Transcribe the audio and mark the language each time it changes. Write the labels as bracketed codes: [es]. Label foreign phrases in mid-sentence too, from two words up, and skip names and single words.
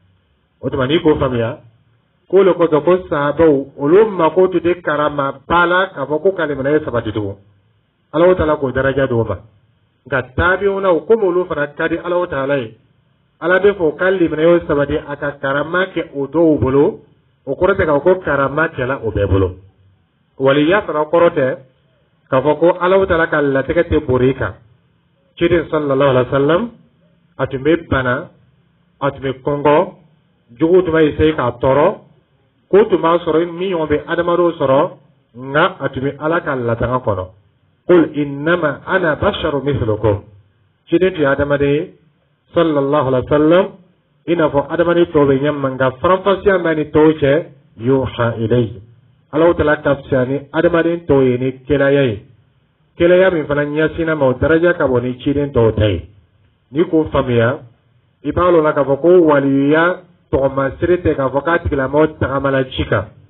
[bm] o tuma n'i k'o faamuya ko le kɔsɔn ko sahabaw olu mako tun tɛ karama ba la k'a fɔ ko ka limanaya sabati tugun Alahu Taala k'o daraja d'o ma nka tabi'unaw komi olu fana ka di Alahu Taala ye Ala bɛ fɔ ka limanaya sabati a ka karama kɛ o dɔw bolo o kɔrɔ tɛ k'a fɔ ko karama kɛla o bɛɛ bolo waliya fana kɔrɔ tɛ k'a fɔ ko Alahu Taala ka latigɛ tɛ bori i kan ciden [ar] صلى الله عليه وسلم [bm] a tun bɛ bana a tun bɛ kɔngɔ jugu tun b'a essayer k'a tɔɔrɔ ko tun b'a sɔrɔ min ɲɔgɔn bɛ adamadenw sɔrɔ nka a tun bɛ Ala ka latanga kɔnɔ [ar] قل إنما أنا بشر مثلكم [bm] ciden tun ye adamaden ye [ar] صلى الله عليه وسلم [bm] i n'a fɔ adamaden tɔw bɛ ɲɛ ma nka faranfasiya bɛ ni tɔw cɛ [ar] يوحى إليه [bm] Alahu Taala ka fisa ni adamaden tɔw ye ni kɛnɛya ye kelaya min fana ɲɛsinna ma o daraja ka bɔ ni ciden tɔw ta ye n'i k'o faamuya i b'a lɔn na k'a fɔ ko waliya tɔgɔmasere tɛ k'a fɔ k'a tigilamɔgɔ tagamala ci kan